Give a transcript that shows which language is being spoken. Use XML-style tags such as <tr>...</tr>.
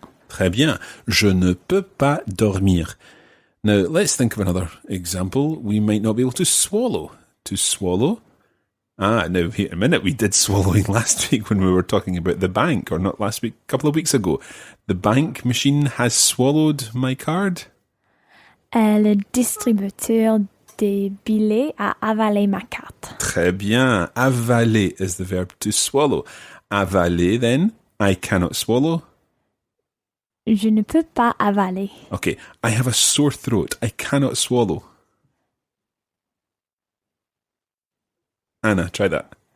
<fr>très bien. Je ne peux pas dormir.</fr> <en>Now, let's think of another example. We might not be able to swallow. To swallow. Now, wait a minute. We did swallowing last week when we were talking about the bank, or not last week, a couple of weeks ago. The bank machine has swallowed my card.</en> <fr>Le distributeur des billets a avalé ma carte. Très bien.</fr> <en>Avaler is the verb to swallow. Avaler, then, I cannot swallow.</en> <fr>Je ne peux pas avaler.</fr> <en>Okay, I have a sore throat. I cannot swallow. Anna, try that.</en>